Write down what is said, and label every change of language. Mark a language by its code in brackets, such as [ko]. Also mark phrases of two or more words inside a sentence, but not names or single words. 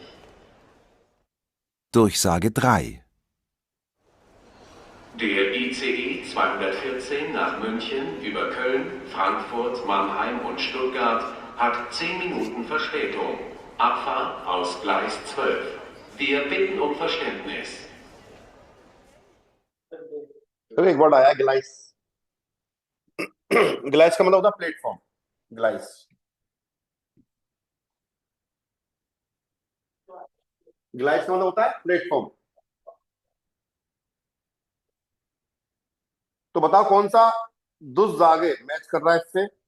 [de] Durchsage 3. Der ICE 214 nach München über Köln, Frankfurt, Mannheim und Stuttgart hat 10 Minuten Verspätung. Abfahrt aus Gleis 12. Wir bitten um Verständnis. [hi] एक वर्ड आया ग्लाइस। ग्लाइस का मतलब होता है प्लेटफॉर्म। ग्लाइस, ग्लाइस का मतलब होता है प्लेटफॉर्म। तो बताओ कौन सा दुर्जागे मैच कर रहा है इससे?